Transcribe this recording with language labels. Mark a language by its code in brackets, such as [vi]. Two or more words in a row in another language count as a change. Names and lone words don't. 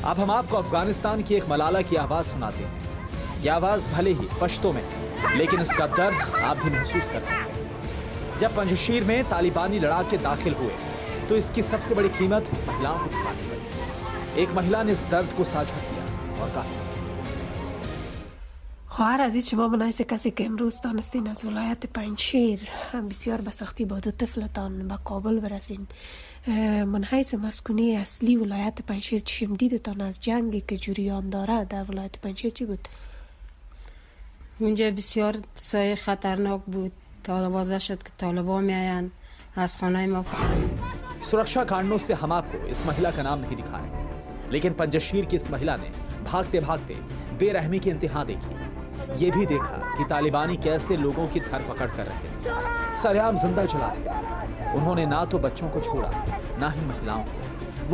[hi] अब हम आपको अफगानिस्तान की एक मलाला की आवाज सुनाते हैं। यह आवाज भले ही पश्तो में, लेकिन इसका दर्द आप भी महसूस कर सकते हैं। जब पंजशीर में तालिबानी लड़ाके दाखिल हुए तो इसकी सबसे बड़ी कीमत महिलाओं को चुकानी पड़ी। एक महिला ने इस दर्द को साझा किया और कहा, [fa] خواهر عزیز، شما منایسه کسی که امروز دانستین از ولایت پنجشیر بسیار به سختی با دو طفلتان به کابل برسین. من حیث مسکونی اصلی ولایت پنجشیر چشم دیدتان از جنگی که جریان داره در ولایت پنجشیر چی بود؟ اونجا بسیار سایه خطرناک بود. آوازه شد که طالبان میآیند از خانه ما. [hi] सुरक्षा कारणों से हम आपको इस महिला का नाम नहीं दिखा रहे, लेकिन पंजशीर की इस महिला ने भागते भागते बेरहमी की इंतहा देखी। ये भी देखा कि तालिबानी कैसे लोगों की धरपकड़ कर रहे थे, सरेआम जिंदा जला रहे थे। उन्होंने ना तो बच्चों को छोड़ा, ना ही महिलाओं को।